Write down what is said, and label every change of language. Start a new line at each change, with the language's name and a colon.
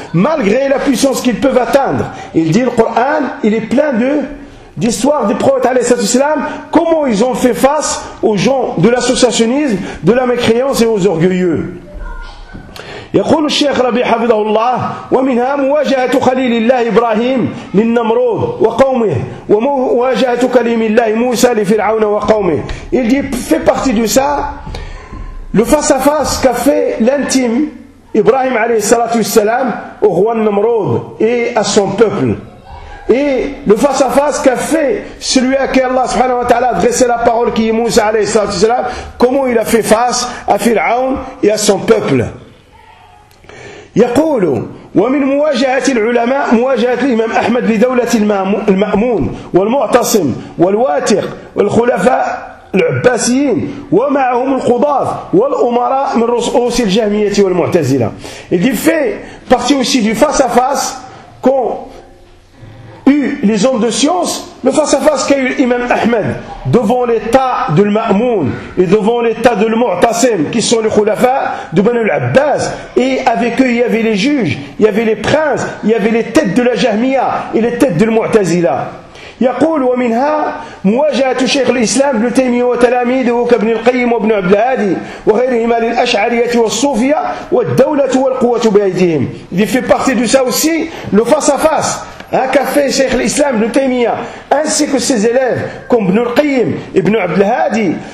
French: Malgré la puissance qu'ils peuvent atteindre, il dit le Coran, il est plein d'histoires des prophètes alayhi salatu wasalam, comment ils ont fait face aux gens de l'associationnisme, de la mécréance et aux orgueilleux.
Arabic: يقول الشيخ ربيع حفظه الله ومنها مواجهة خليل الله إبراهيم للنمرود وقومه ومواجهة كليم الله موسى لفرعون وقومه.
French: Il dit, fait partie de ça le face-à-face qu'a fait l'intime Ibrahim alayhi salatu wassalam au roi Namrod et à son peuple. Et le face-à-face qu'a fait celui à qui Allah subhanahu wa ta'ala a adressé la parole qui est Moussa alayhi salatu wassalam, comment il a fait face à Fir'aun et à son peuple.
Arabic: يقول ومن مواجهة العلماء مواجهة الإمام أحمد لدولة المأمون والمعتصم والواتق والخلفاء العباسيين ومعهم القضاة والأمراء من رؤوس الجهمية والمعتزلة.
French: Il dit, fait partie aussi du face à face qu'ont eu les hommes de science, Le face-à-face qu'a eu l'imam Ahmed devant l'état de l'Ma'moun et devant l'état de l'Mu'tasim, qui sont les khulafa de Banu al-Abbas, et avec eux il y avait les juges, il y avait les princes, il y avait les têtes de la Jahmiya et les têtes de l'Mu'tazila.
Arabic: يقول ومنها مواجهة شيخ الإسلام ابن تيمية وتلاميذه كابن القيم وابن عبد الهادي وغيرهما للأشعرية والصوفية والدولة والقوة بأيديهم.
French: Il fait partie de ça aussi, le face à face qu'a fait شيخ الإسلام ابن تيمية ainsi que ses élèves comme ابن القيم ابن عبد الهادي.